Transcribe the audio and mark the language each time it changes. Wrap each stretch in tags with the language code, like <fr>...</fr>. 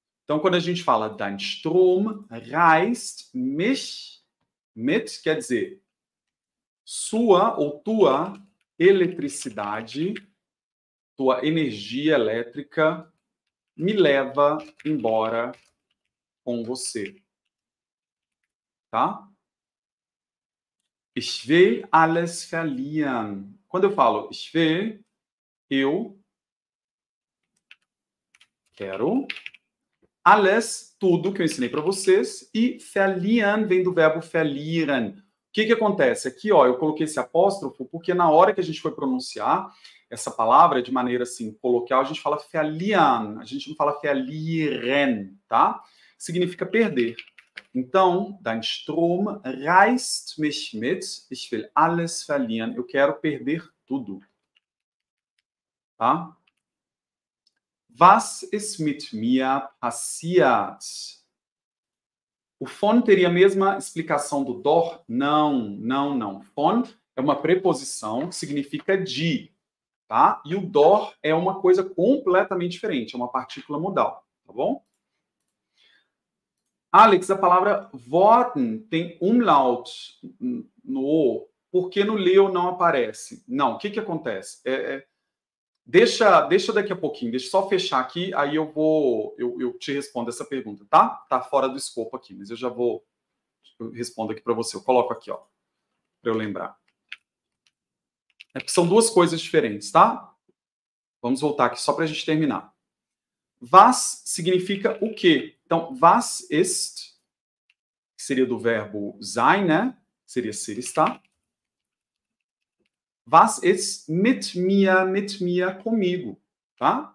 <pt>Então, quando a gente fala</pt> <de>dein Strom reißt mich mit,</de> <pt>quer dizer, sua ou tua eletricidade, tua energia elétrica me leva embora com você. Tá?</pt> <de>Ich will alles verlieren.</de> <pt>Quando eu falo ich will, eu quero alles, tudo que eu ensinei para vocês, e verlieren vem do verbo verlieren. O que acontece? Aqui, ó, eu coloquei esse apóstrofo porque na hora que a gente foi pronunciar essa palavra de maneira assim coloquial, a gente fala verlieren, a gente não fala verlieren, tá? Significa perder.</pt> <de>Então, dein Strom reißt mich mit, ich will alles verlieren.</de> <pt>Eu quero perder tudo. Tá?</pt> <de>Was ist mit mir passiert?</de> <pt>O von teria a mesma explicação do dor? Não, não, não. Von é uma preposição que significa de, tá? E o dor é uma coisa completamente diferente, é uma partícula modal, tá bom? Alex, a palavra Worten tem umlaut no O, porque no Leo não aparece. Não, o que acontece? Deixa daqui a pouquinho, deixa eu só fechar aqui, aí eu te respondo essa pergunta, tá? Tá fora do escopo aqui, mas eu respondo aqui para você. Eu coloco aqui, ó, para eu lembrar. São duas coisas diferentes, tá? Vamos voltar aqui só para a gente terminar. Was significa o quê? Então, was ist, que seria do verbo sein, né? Seria ser, estar.</pt> <de>Was ist mit mir, comigo, tá?</de>